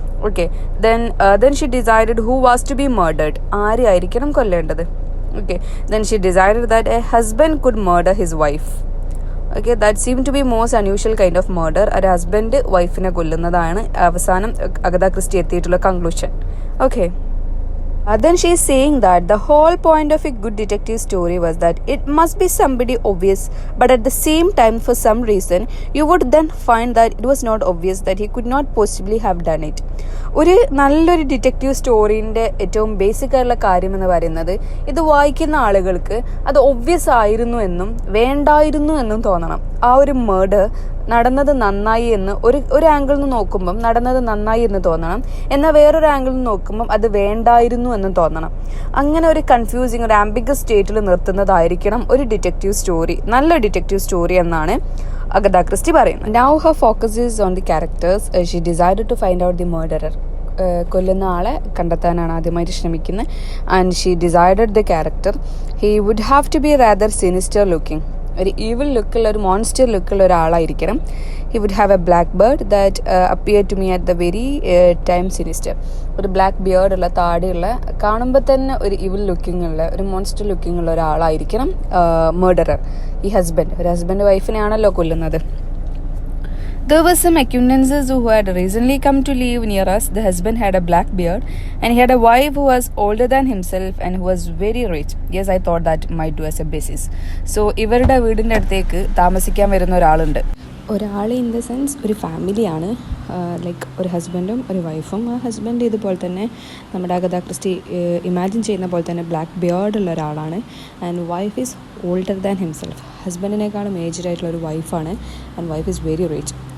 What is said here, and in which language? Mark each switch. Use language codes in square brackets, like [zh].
[en] Okay, then she decided who was to be murdered. [ml] ആരെയായിരിക്കണം കൊല്ലേണ്ടത്. [en] Okay, then she decided that a husband could murder his wife. Okay, that seem to be most unusual kind of murder. [ml] ഒരു husband വൈഫിനെ കൊല്ലുന്നതാണ് അവസാനം Agatha Christy എത്തിയിട്ടുള്ള conclusion. [en] Okay, then she is saying that the whole point of a good detective story was that it must be somebody obvious, but at the same time for some reason you would then find that it was not obvious, that he could not possibly have done it. [ml] ഒരു നല്ലൊരു detective സ്റ്റോറീൻ്റെ ഏറ്റവും basic ആയിട്ടുള്ള കാര്യം എന്ന് പറയുന്നത്, ഇത് വായിക്കുന്ന ആളുകൾക്ക് അത് ഒബ്വിയസ് ആയിരുന്നു എന്നും വേണ്ടായിരുന്നു എന്നും തോന്നണം. ആ ഒരു മേർഡർ നടന്നത് നന്നായി എന്ന് ഒരു ആംഗിളിൽ നിന്ന് നോക്കുമ്പം നടന്നത് നന്നായി എന്ന് തോന്നണം, എന്നാൽ വേറൊരു ആംഗിളിൽ നിന്ന് നോക്കുമ്പം അത് വേണ്ടായിരുന്നു എന്നും തോന്നണം. അങ്ങനെ ഒരു കൺഫ്യൂസിങ്, ഒരു ആംബിഗസ് സ്റ്റേറ്റിൽ നിർത്തുന്നതായിരിക്കണം ഒരു ഡിറ്റക്റ്റീവ് സ്റ്റോറി, നല്ല ഡിറ്റക്റ്റീവ് സ്റ്റോറി എന്നാണ് അഗത ക്രിസ്റ്റി പറയുന്നത്. [en] Now her focus is on the characters. She decided to find out the murderer. [ml] കൊല്ലുന്ന ആളെ കണ്ടെത്താനാണ് ആദ്യമായിട്ട് ശ്രമിക്കുന്നത്. [en] And she decided the character. He would have to be rather sinister looking. [ml] ഒരു evil ലുക്കുള്ള, ഒരു monster ലുക്കുള്ള ഒരാളായിരിക്കണം. [en] He would have a black beard that appear to me at the very time sinister. [ml] ഒരു black ബിയേർഡുള്ള, താടിയുള്ള, കാണുമ്പോൾ തന്നെ ഒരു evil looking ഉള്ള, ഒരു monster looking ഉള്ള ഒരാളായിരിക്കണം murderer. ഈ ഹസ്ബൻഡ്, ഒരു ഹസ്ബൻഡ് വൈഫിനെയാണല്ലോ കൊല്ലുന്നത്. [en] There were some acquaintances who had recently come to live near us. The husband had a black beard and he had a wife who was older than himself and who was very rich. Yes, I thought that might do as a basis. [ml] So ഇവരുടെ വീടിൻ്റെ അടുത്തേക്ക് താമസിക്കാൻ വരുന്ന ഒരാളുണ്ട്. ഒരാൾ in the sense ഒരു ഫാമിലിയാണ്, like ഒരു ഹസ്ബൻഡും ഒരു വൈഫും. ആ ഹസ്ബൻഡ് ഇതുപോലെ തന്നെ നമ്മുടെ അഗത ക്രിസ്റ്റി ഇമാജിൻ ചെയ്യുന്ന പോലെ തന്നെ ബ്ലാക്ക് ബിയേർഡുള്ള ഒരാളാണ്. [en] And wife is older than himself. [ml] ഹസ്ബൻഡിനേക്കാളും aged ആയിട്ടുള്ള ഒരു വൈഫാണ്. [en] And wife is very rich.